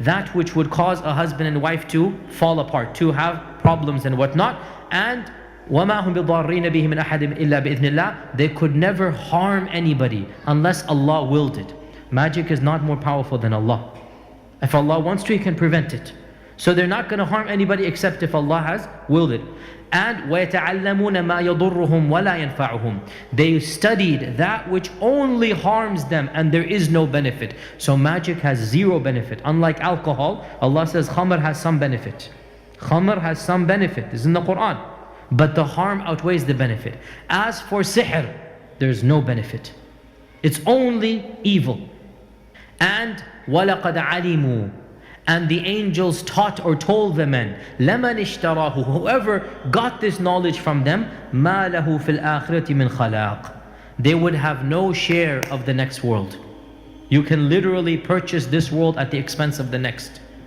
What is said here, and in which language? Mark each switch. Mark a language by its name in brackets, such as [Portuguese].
[English] That which would cause a husband and wife to fall apart, to have problems and whatnot. [Arabic] And وَمَا هُمْ بِضَارِّينَ بِهِ مِنْ أَحَدٍ إِلَّا بِإِذْنِ اللَّهِ. [English] They could never harm anybody unless Allah willed it. Magic is not more powerful than Allah. If Allah wants to, He can prevent it. So they're not going to harm anybody except if Allah has willed it. [Arabic] And وَيَتَعَلَّمُونَ مَا يَضُرُّهُمْ وَلَا يَنْفَعُهُمْ. [English] They studied that which only harms them, and there is no benefit. So magic has zero benefit. Unlike alcohol, Allah says khamr has some benefit. Khamr has some benefit. This is in the Quran. But the harm outweighs the benefit. As for sihr, there's no benefit. It's only evil. [Arabic] And وَلَقَدْ عَلِمُوا. [English] And the angels taught or told the men, [Arabic] لَمَنِ اشْتَرَاهُ. [English] Whoever got this knowledge from them, [Arabic] مَا لَهُ فِي الْآخِرَةِ مِنْ خَلَاقٍ. [English] They would have no share of the next world. You can literally purchase this world at the expense of the next.